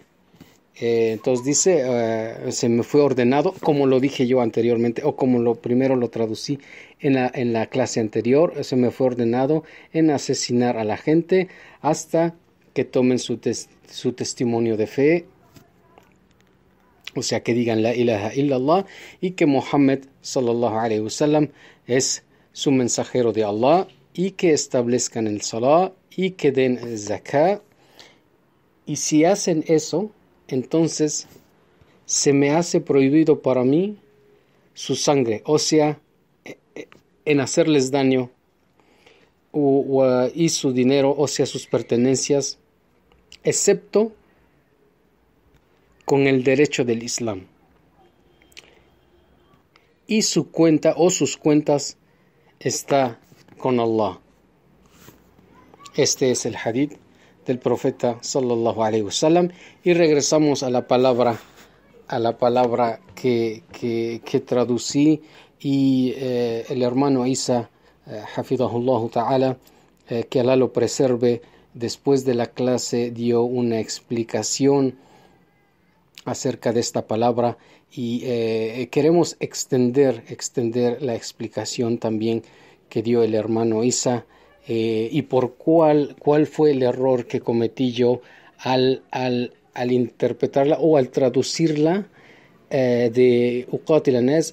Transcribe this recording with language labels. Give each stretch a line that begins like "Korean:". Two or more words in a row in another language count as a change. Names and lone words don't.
Spanish: Entonces dice, se me fue ordenado, como lo dije yo anteriormente, o como primero lo traducí en la clase anterior, se me fue ordenado en asesinar a la gente hasta que tomen su testimonio de fe, o sea, que digan
Arabic: لا إله إلا الله,
Spanish: y que Muhammad
Arabic: صلى الله عليه وسلم
Spanish: es su mensajero de Allah, y que establezcan el salah, y que den el zakah. Y si hacen eso, entonces se me hace prohibido para mí su sangre, o sea, en hacerles daño, y su dinero, o sea, sus pertenencias, excepto con el derecho del Islam. Y su cuenta o sus cuentas está con Allah. Este es el hadith del profeta
Arabic: صلى الله عليه وسلم,
Spanish: y regresamos a la palabra que traducí, y el hermano Isa
Arabic: حفظه الله تعالى,
Spanish: que Allah lo preserve, después de la clase dio una explicación acerca de esta palabra, y queremos extender la explicación también que dio el hermano Isa, y por cuál fue el error que cometí yo al interpretarla o al traducirla de
Arabic: أقاتل الناس.